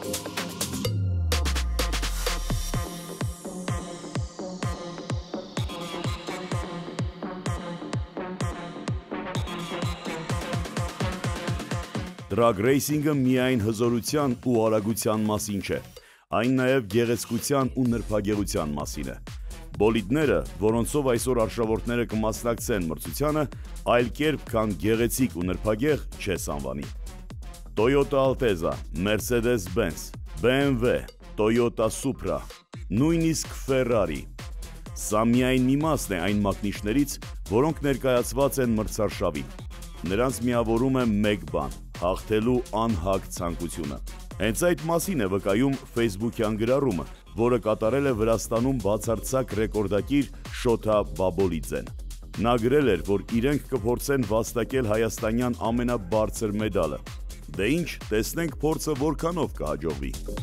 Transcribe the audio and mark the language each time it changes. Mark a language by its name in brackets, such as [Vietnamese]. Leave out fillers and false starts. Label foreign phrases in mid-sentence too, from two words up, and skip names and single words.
[Armenian] Դրագ ռեյսինգը միայն հզորության ու արագության մասին չէ, այն նաև գեղեցկության ու նրբագեղության մասին է։ Բոլիդները, որոնցով այսօր արշավորդները կմասնակցեն մրցությանը, այլ կերպ, քան գեղեցիկ ու նրբագեղ չես անվանի։ Toyota Altezza, Mercedes-Benz, BMW, Toyota Supra, նույնիսկ Ferrari։ Սա միայն մի մասն է այն մակնիշներից, որոնք ներկայացված են մրցարշավին։ Նրանց միավորում է մեկ բան՝ հաղթելու անհագ ցանկությունը։ Հենց այդ մասին է վկայում Facebook-յան գրառումը, որը կատարել է Վրաստանում բացարձակ ռեկորդակիր Շոթա Բաբոլիձեն։ Նա գրել էր, որ իրենք կփորձեն վաստակել հայաստանյան ամենաբարձր մեդալը։ Դե ինչ, տեսնենք փորձը որքանով կհաջողվի։